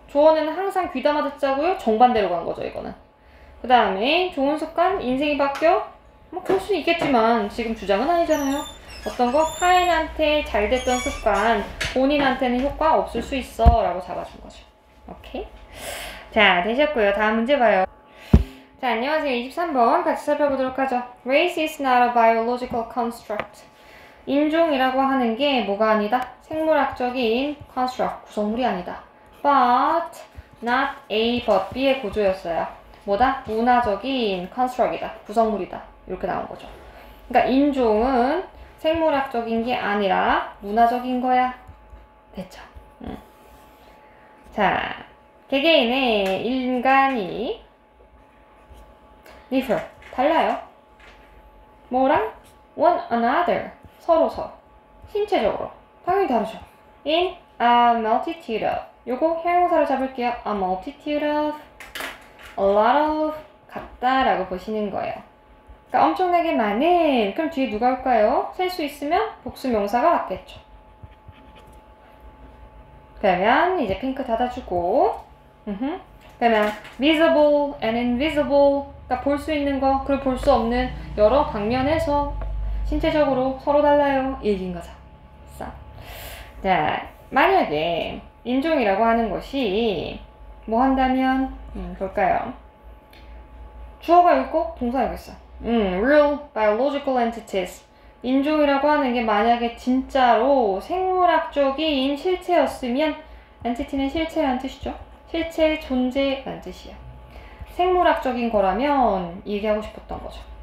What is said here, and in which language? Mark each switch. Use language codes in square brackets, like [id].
[ko] 조언은 항상 귀담아 듣자고요. 정반대로 간 거죠, 이거는. 그 다음에 좋은 습관? 인생이 바뀌어? 뭐 그럴 수 있겠지만 지금 주장은 아니잖아요. 어떤 거? 타인한테 잘 됐던 습관, 본인한테는 효과 없을 수 있어 라고 잡아준 거죠. 오케이? 자, 되셨고요. 다음 문제 봐요. 자, 안녕하세요. 23번 같이 살펴보도록 하죠. [en] Race is not a biological construct. [ko] 인종이라고 하는 게 뭐가 아니다? 생물학적인 construct, 구성물이 아니다. But not A, but B의 구조였어요. 뭐다? 문화적인 construct이다. 구성물이다. 이렇게 나온 거죠. 그러니까 인종은 생물학적인 게 아니라 문화적인 거야. 됐죠? 자, 개개인의 인간이 differ, 달라요. 뭐랑? [en] one another, 서로. [ko] 신체적으로. 당연히 다르죠. in a multitude of. 요거 형용사로 잡을게요. a multitude of, a lot of, 같다라고 보시는 거예요. 그러니까 엄청나게 많은, 그럼 뒤에 누가 올까요? 셀 수 있으면 복수명사가 맞겠죠. 그러면 이제 핑크 닫아주고, 그러면 visible and invisible, 그러니까 볼 수 있는 거, 그리고 볼 수 없는 여러 방면에서 신체적으로 서로 달라요. 얘기인 거죠. 자, 만약에 인종이라고 하는 것이 뭐 한다면 볼까요? 주어가 있고 동사가 여기 있어. [en] real biological entities. [ko] 인종이라고 하는 게 만약에 진짜로 생물학적인 실체였으면 entity는 실체라는 뜻이죠. 실체의 존재라는 뜻이에요. 생물학적인 거라면 얘기하고 싶었던 거죠.